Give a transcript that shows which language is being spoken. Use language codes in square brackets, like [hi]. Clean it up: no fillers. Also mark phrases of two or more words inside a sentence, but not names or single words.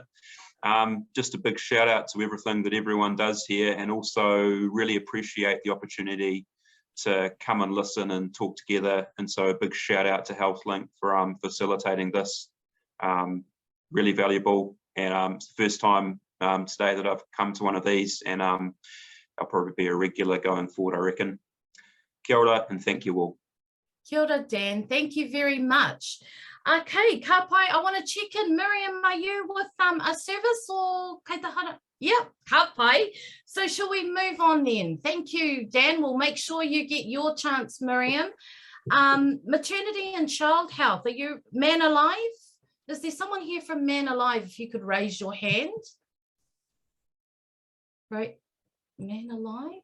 [en] Just a big shout out to everything that everyone does here, and also really appreciate the opportunity to come and listen and talk together. And so a big shout out to HealthLink for facilitating this. Really valuable, and it's the first time today that I've come to one of these, and I'll probably be a regular going forward, I reckon. [mi] Kia ora, [en] and thank you all. [mi] Kia ora, [en] Dan. Thank you very much. Okay, [mi] ka pai, [en] I want to check in. Miriam, are you with a service or [mi] kei tahara? Yep, ka pai. [en] So shall we move on then? Thank you, Dan. We'll make sure you get your chance, Miriam. Maternity and child health. Are you Man Alive? Is there someone here from Man Alive? If you could raise your hand. Right. Man Alive.